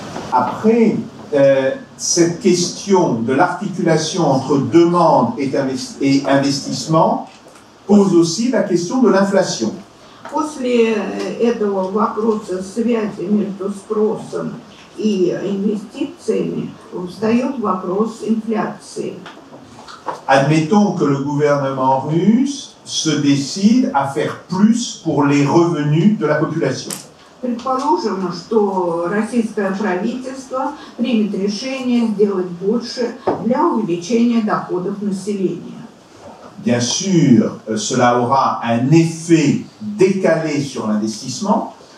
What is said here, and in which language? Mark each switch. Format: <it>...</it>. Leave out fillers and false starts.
<fr>Après, cette question de l'articulation entre demande et investissement pose aussi la question de l'inflation.</fr> <ru>После этого вопроса связи между спросом и инвестициями встает вопрос инфляции.</ru> <fr>Admettons que le gouvernement russe se décide à faire plus pour les revenus de la population.</fr> <ru>Предположим, что российское правительство примет решение сделать больше для увеличения доходов населения.</ru> <fr>Bien sûr, cela aura un effet décalé sur l'investissement.</fr>